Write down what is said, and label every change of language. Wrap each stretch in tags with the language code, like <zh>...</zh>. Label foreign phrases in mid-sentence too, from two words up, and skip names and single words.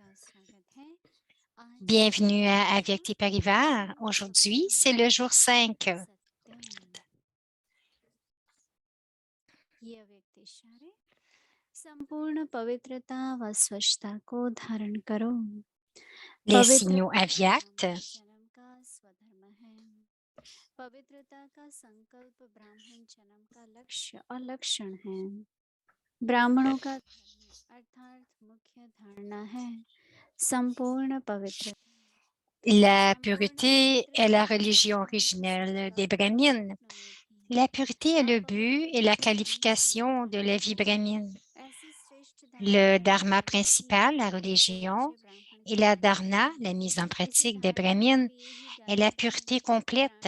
<fr>Bienvenue à Avyakti Parivar. Aujourd'hui, c'est le jour 5. Les signaux avyakts.</fr> <hi>पवित्रता का संकल्प ब्राह्मण जन्म का लक्ष्य और लक्षण है। ब्राह्मणों का धर्म अर्थात मुख्य धारणा है संपूर्ण पवित्रता।</hi> <fr>La pureté est la religion originelle des Brahmines. La pureté est le but et la qualification de la vie brahmine. Le dharma principal, la religion, et la dharna, la mise en pratique des Brahmines, est la pureté complète.</fr>